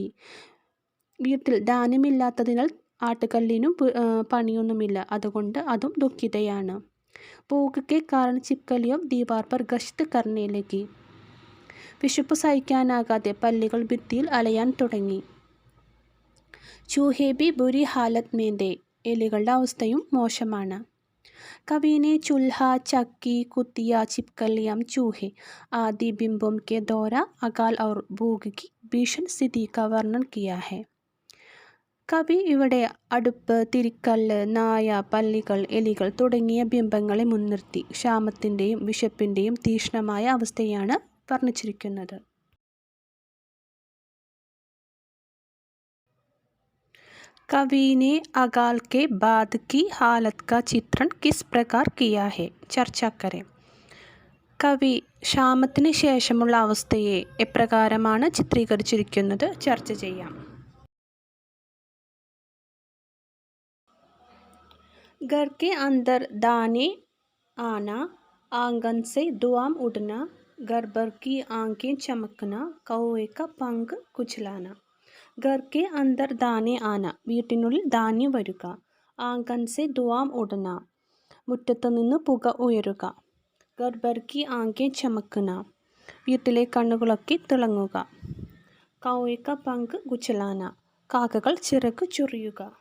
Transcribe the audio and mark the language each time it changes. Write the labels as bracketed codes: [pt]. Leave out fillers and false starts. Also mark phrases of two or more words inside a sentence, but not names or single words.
[ml] വീട്ടിൽ ധാന്യമില്ലാത്തതിനാൽ ആട്ടുകല്ലിനും പണിയൊന്നുമില്ല, അതുകൊണ്ട് അതും ദുഃഖിതയാണ്. [hi] भूख के कारण छिपकलियाँ भी दीवार पर गश्त करने लगी. [ml] വിശപ്പ് സഹിക്കാനാകാതെ പല്ലികൾ ഭിത്തിയിൽ അലയാൻ തുടങ്ങി. [hi] चूहे भी बुरी हालत में थे, [ml] എലികളുടെ അവസ്ഥയും മോശമാണ്. [hi] कवि ने चूल्हा, चक्की, कुतिया, छिपकलियां, चूहे आदि बिंबों के द्वारा अकाल और भूख की भीषण स्थिति का वर्णन किया है. [ml] കവി ഇവിടെ അടുപ്പ്, തിരിക്കല്ല്, നായ, പല്ലികൾ, എലികൾ തുടങ്ങിയ ബിംബങ്ങളെ മുൻനിർത്തി ക്ഷാമത്തിൻ്റെയും വിശപ്പിൻ്റെയും തീക്ഷ്ണമായ അവസ്ഥയാണ് വർണ്ണിച്ചിരിക്കുന്നത്. [hi] कवि ने अकाल के बाद की हालत का चित्रण किस प्रकार किया है? चर्चा करें. [ml] കവി ക്ഷാമത്തിന് ശേഷമുള്ള അവസ്ഥയെ എപ്രകാരമാണ് ചിത്രീകരിച്ചിരിക്കുന്നത്? ചർച്ച ചെയ്യാം. [hi] घर के अंदर दाने आना, आंगन से धुआं उड़ना, घर भर की आंखें चमकना, कौवे का पंख कुचलाना. घर के अंदर दाने ആന, [ml] വീട്ടിനുള്ളിൽ ധാന്യം വരുക. [hi] आँगन से धुआँ उड़ना, [ml] മുറ്റത്തു നിന്ന് പുക ഉയരുക. [hi] घर भर की आँखें चमकना, [ml] വീട്ടിലെ കണ്ണുകളൊക്കെ തിളങ്ങുക. [hi] कौवे का पंख कुचलाना, [ml] കാക്കകൾ ചിറക് ചൊറിയുക.